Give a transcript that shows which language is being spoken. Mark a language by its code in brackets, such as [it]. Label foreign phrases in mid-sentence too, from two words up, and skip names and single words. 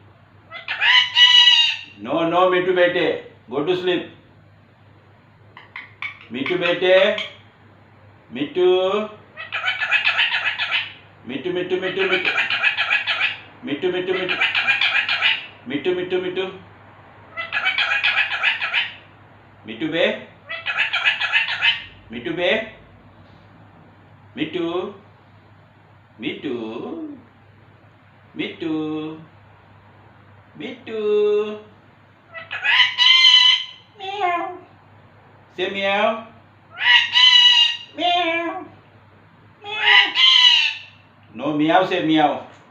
[en] No, no, Mitu bete. Go to sleep. Mitu bete. Mitu. Mitu, Mitu, Mitu, Mitu. Mitu, Mitu, Mitu. Mitu, Mitu, Mitu. Mitu be. Mitu be. Mitu. Mitu. Mitu. Mitu. Meow. Say meow. Meow. Meow. No meow, say meow.